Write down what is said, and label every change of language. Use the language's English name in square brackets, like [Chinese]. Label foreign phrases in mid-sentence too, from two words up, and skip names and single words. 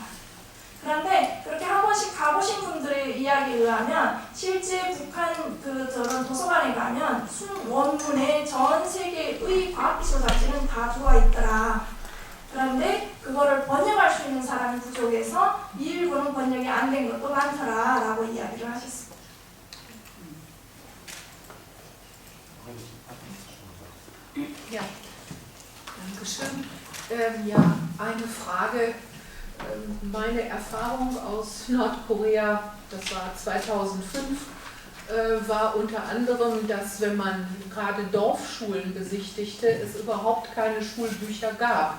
[Korean] 그런데 그렇게 한 번씩 가보신 분들의 이야기에 의하면 실제 북한 저런 도서관에 가면 원문에 전 세계의 과학기술 잡지는 다 들어와 있더라. 그런데 그거를 번역할 수 있는 사람이 부족해서 일부는 번역이 안 된 것도 많더라 라고 이야기를 하셨습니다. [German] Ja, danke schön. Ja, eine Frage. Meine Erfahrung aus Nordkorea, das war 2005, war unter anderem, dass wenn man gerade Dorfschulen besichtigte, es überhaupt keine Schulbücher gab.